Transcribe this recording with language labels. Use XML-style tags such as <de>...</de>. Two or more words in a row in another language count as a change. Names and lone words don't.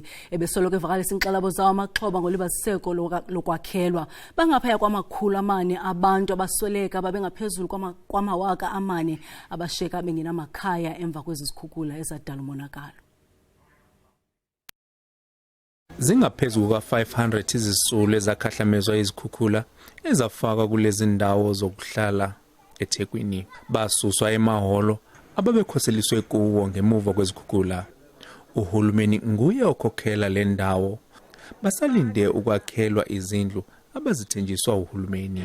<xh>Ebesoloko evakalisa inkxalabo zawo amaxhoba ngolibaziseko lokwakhelwa.</xh> <zu>Bangaphaya kwama400 abantu abasweleka babengaphezulu kwama4,000 abashiyeka bengenamakhaya emva kwezi zikhukhula ezadala umonakalo. Zingaphezulu kwa-500 izisulu ezakhahlamezwa izikhukhula ezafakwa kulezi ndawo zokuhlala eThekwini. Basuswa emaholo ababekhoseliswe kuwo ngemuva kwezikhukhula. Uhulumeni nguye okhokhela le ndawo. Basalinde ukwakhelwa izindlu abazithenjiswa uhulumeni.</zu>